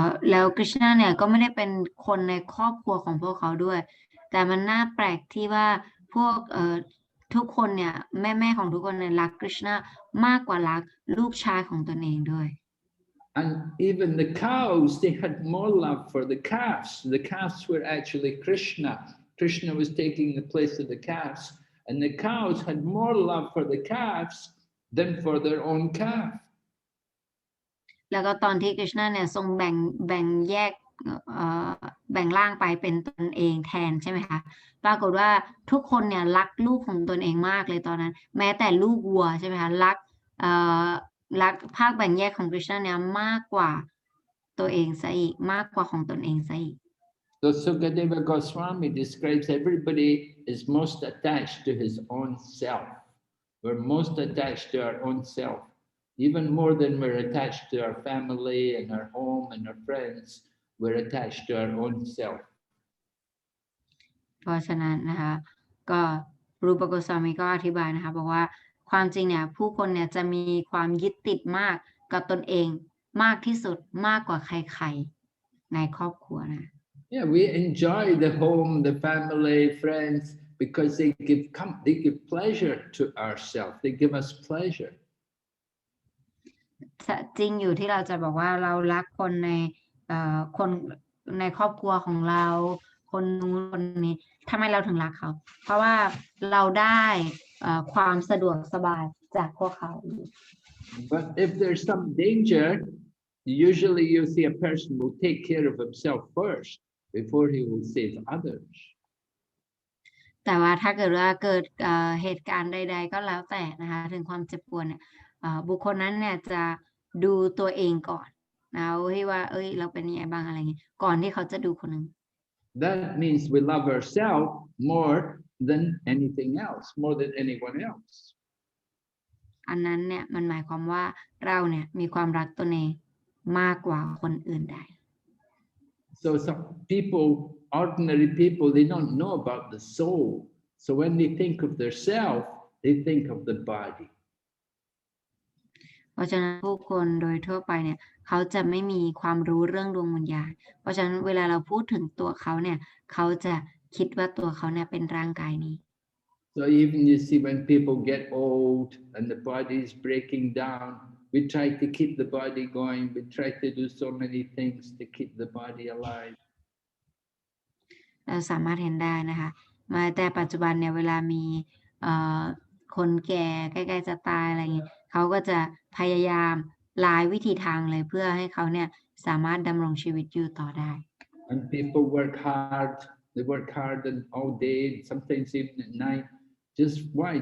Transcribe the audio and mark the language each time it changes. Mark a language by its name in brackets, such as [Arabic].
[Thai] แล้วคริชนาเนี่ยก็ไม่ได้เป็นคนในครอบครัวของพวกเขาด้วยแต่มันน่าแปลกที่ว่าพวกทุกคนเนี่ยแม่ของทุกคนเนี่ยรักคริชนามากกว่ารักลูกชายของตนเองด้วย [English] And even the cows, they had more love for the calves. The calves were actually Krishna. Krishna was taking the place of the calves, and the cows had more love for the calves than for their own calf. [Thai] แล้วก็ตอนที่คริชนาเนี่ยทรงแบ่งแยกแบ่งร่างไปเป็นตนเองแทนใช่ไหมคะปรากฏว่าทุกคนเนี่ยรักลูกของตนเองมากเลยตอนนั้นแม้แต่ลูกวัวใช่ไหมคะรักภาคแบ่งแยกของคริชนาเนี่ยมากกว่าตัวเองซะอีกมากกว่าของตนเองซะอีก [English] So Sukadeva Goswami describes everybody is most attached to his own self. We're most attached to our own self, even more than we're attached to our family and our home and our friends. We're attached to our own self. [Thai] เพราะฉะนั้นนะคะก็รูปโกสวามีก็อธิบายนะคะบอกว่าความจริงเนี่ยผู้คนเนี่ยจะมีความยึดติดมากกับตนเองมากที่สุดมากกว่าใครๆในครอบครัวนะ [English] Yeah, we enjoy the home, the family, friends, because they give pleasure to ourselves. They give us pleasure. [Thai] จริงอยู่ที่เราจะบอกว่าเรารักคนคนในครอบครัวของเราคนนู้นคนนี้ทำไมเราถึงรักเขาเพราะว่าเราได้ความสะดวกสบายจากพวกเขา [English] But if there's some danger, usually you see a person will take care of himself first before he will save others. [Thai] แต่ว่าถ้าเกิดว่าเกิดเหตุการณ์ใดๆก็แล้วแต่นะคะถึงความเจ็บปวดเนี่ยบุคคลนั้นเนี่ยจะดูตัวเองก่อนนะว่าเราเป็นยังไงบ้างอะไรเงี้ยก่อนที่เขาจะดูคนนึง [English] That means we love ourselves more than anything else, more than anyone else. [Thai] อันนั้นเนี่ยมันหมายความว่าเราเนี่ยมีความรักตนเองมากกว่าคนอื่นใด [English] So some people, ordinary people, they don't know about the soul. So when they think of their self, they think of the body. [Thai] เพราะฉะนั้นผู้คนโดยทั่วไปเนี่ยเขาจะไม่มีความรู้เรื่องดวงวิญญาณเพราะฉะนั้นเวลาเราพูดถึงตัวเขาเนี่ยเขาจะคิดว่าตัวเขาเนี่ยเป็นร่างกายนี้ [English] So even you see when people get old and the body is breaking down, we try to keep the body going. We try to do so many things to keep the body alive. [Thai] เราสามารถเห็นได้นะคะมาแต่ปัจจุบันเนี่ยเวลามีคนแก่ใกล้ๆจะตายอะไรอย่างนี้เขาก็จะพยายามหลายวิธีทางเลยเพื่อให้เขาเนี่ยสามารถดำรงชีวิตอยู่ต่อได้ [English] And people work hard. They work hard and all day, sometimes even at night. Just why?